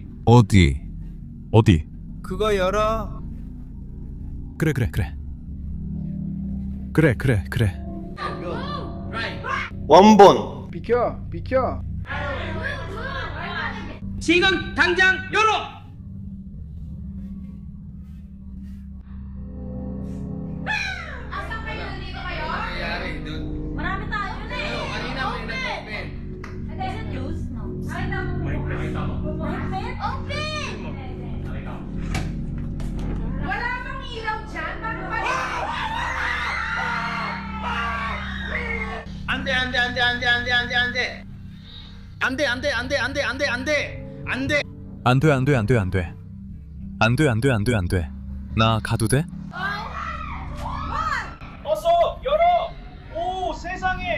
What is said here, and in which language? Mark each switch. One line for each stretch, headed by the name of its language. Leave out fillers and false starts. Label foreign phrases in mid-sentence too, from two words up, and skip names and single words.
Korean: 어디? 어디? 그거 열어. 그래. 원본. 비켜! 지금 당장 열어!
Filipino: Marami tayo na eh.
English: There's news, no? Open!
Filipino: Wala bang ilaw dyan? Bakit ba?
Korean: 안돼 안돼 안돼 안돼 안돼 안돼 안돼 안돼 안돼 안돼 안돼 안돼 안돼 안돼 안 돼. 나 가도 돼? 어서 열어! 오 세상에!